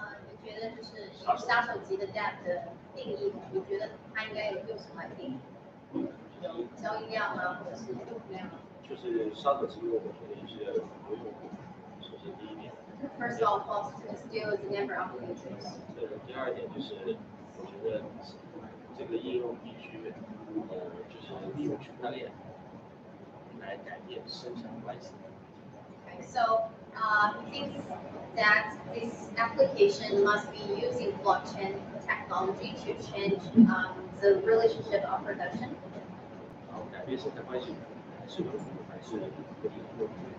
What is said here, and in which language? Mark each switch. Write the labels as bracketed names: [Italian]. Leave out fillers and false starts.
[Chinese] 你觉得就是杀手级的 dApp 的定义，你觉得它应该用什么来定义？有交易量吗，或者是用户量？就是杀手级，我觉得就是要有用户，首先第一点。 [English] First of all, still the number of users. [Chinese] 对，第二点就是我觉得这个应用必须就是利用区块链来改变生产关系。 [English] Okay, so he thinks that this application must be using blockchain technology to change the relationship of production. [Chinese] 改变生产关系还是用户还是不利用户。